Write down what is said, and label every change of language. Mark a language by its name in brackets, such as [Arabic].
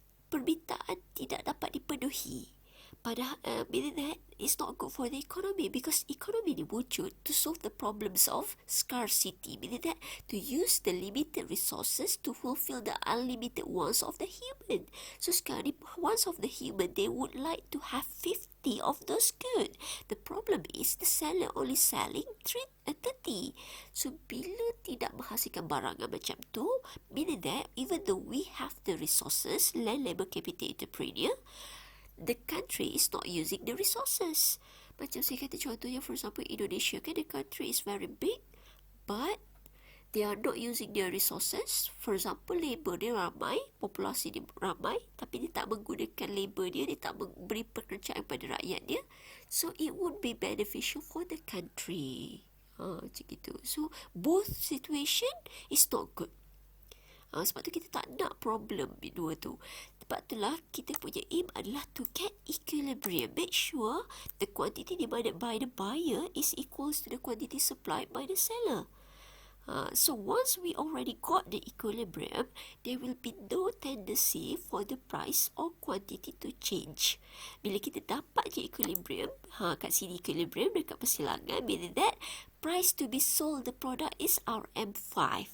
[Malay] Permintaan tidak dapat dipenuhi. Padahal [English] meaning that it's not good for the economy, because economy [Malay] ni wujud [English] to solve the problems of scarcity, meaning that to use the limited resources to fulfill the unlimited wants of the human. [Malay] So sekarang ni, [English] wants of the human, they would like to have 50 of those good. The problem is the seller only selling 30. [Malay] So bila tidak menghasilkan barangan macam tu, [English] meaning that even though we have the resources, land, labor, capital, entrepreneur, the country is not using the resources. [Malay] Macam saya kata contohnya, [English] for example, Indonesia [Malay] kan, [English] the country is very big, but they are not using their resources. For example, [Malay] labor dia ramai, populasi dia ramai, tapi dia tak menggunakan labor dia tak beri pekerjaan pada rakyat dia. [English] So it would be beneficial for the country. [Malay] Macam gitu. [English] So both situation is not good. [Malay] Sebab tu kita tak nak problem dua tu. Sebab itulah kita punya aim adalah [English] to get equilibrium. Make sure the quantity demanded by the buyer is equals to the quantity supplied by the seller. So once we already got the equilibrium, there will be no tendency for the price or quantity to change. [Malay] Bila kita dapat je [English] equilibrium, [Malay] kat sini [English] equilibrium [Malay] dekat persilangan, [English] meaning that price to be sold the product is RM5.